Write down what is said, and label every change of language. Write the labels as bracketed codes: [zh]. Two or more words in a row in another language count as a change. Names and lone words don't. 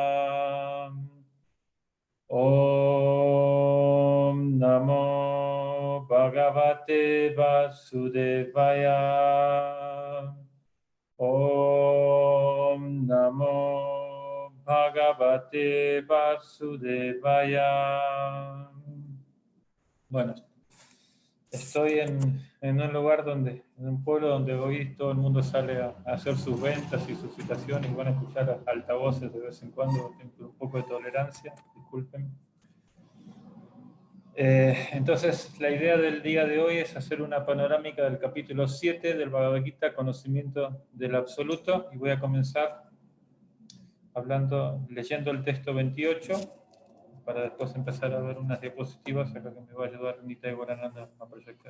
[sa] ॐ नमो भगवते वासुदेवाय. ॐ नमो भगवते वासुदेवाय. [es] Bueno, estoy en un lugar en un pueblo donde hoy todo el mundo sale a hacer sus ventas y sus citaciones y van a escuchar altavoces de vez en cuando, tengo un poco de tolerancia, disculpen. Entonces, la idea del día de hoy es hacer una panorámica del capítulo 7 del Bhagavad Gita, Conocimiento del Absoluto, y voy a comenzar leyendo el texto 28, para después empezar a ver unas diapositivas acá que me va a ayudar Nita y Guarananda a proyectar.